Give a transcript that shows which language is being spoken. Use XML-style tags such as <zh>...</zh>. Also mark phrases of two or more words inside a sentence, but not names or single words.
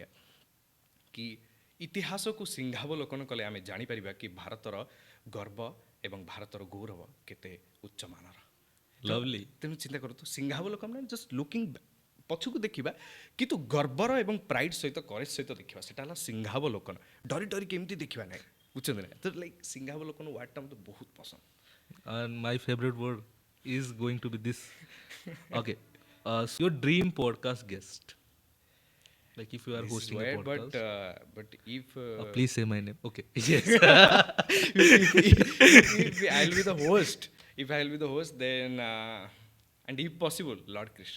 <or>କି ଇତିହାସକୁ ସିଂହାବଲୋକନ କଲେ ଆମେ ଜାଣିପାରିବା କି ଭାରତର ଗର୍ବ ଏବଂ ଭାରତର ଗୌରବ କେତେ ଉଚ୍ଚମାନର।</or> <en>Lovely.</en> <or>ତେଣୁ ଚିନ୍ତା କରନ୍ତୁ, ସିଂହାବଲୋକନ ମାନେ</or> <en>just looking</en> <or>ପଛକୁ ଦେଖିବା, କିନ୍ତୁ ଗର୍ବର ଏବଂ ପ୍ରାଇଡ୍ ସହିତ, କରେଜ୍ ସହିତ ଦେଖିବା, ସେଟା ହେଲା ସିଂହାବଲୋକନ। ଡରି ଡରିକି ଏମିତି ଦେଖିବା ନାହିଁ, ବୁଝୁଛନ୍ତି ନା? ତ ଲାଇକ୍ ସିଂହାବଲୋକନ ୱାର୍ଡ଼ଟା ମୋତେ ବହୁତ ପସନ୍ଦ।</or> <en>And my favorite word is going to be this. Okay. So your dream podcast guest. Like if you are This is hosting a weird, podcast. but if Please say my name. Okay. Yes. if I'll be the host, then and if possible, Lord Krishna.</en>